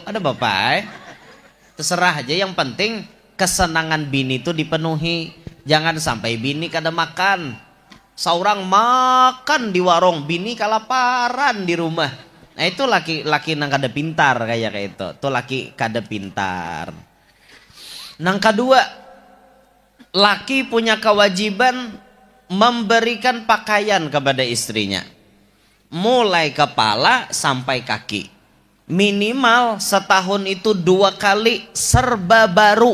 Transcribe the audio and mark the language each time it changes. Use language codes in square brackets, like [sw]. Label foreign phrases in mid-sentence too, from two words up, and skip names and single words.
[id] Ada bapak terserah aja, yang penting kesenangan bini itu dipenuhi. Jangan sampai bini kada makan. Seorang makan di warung, bini kelaparan di rumah. [bjn] Nah itu laki nang kada pintar kayak itu. Itu laki kada pintar. [id] Nang kedua, laki punya kewajiban memberikan pakaian kepada istrinya. Mulai kepala sampai kaki. Minimal setahun itu 2 kali serba baru.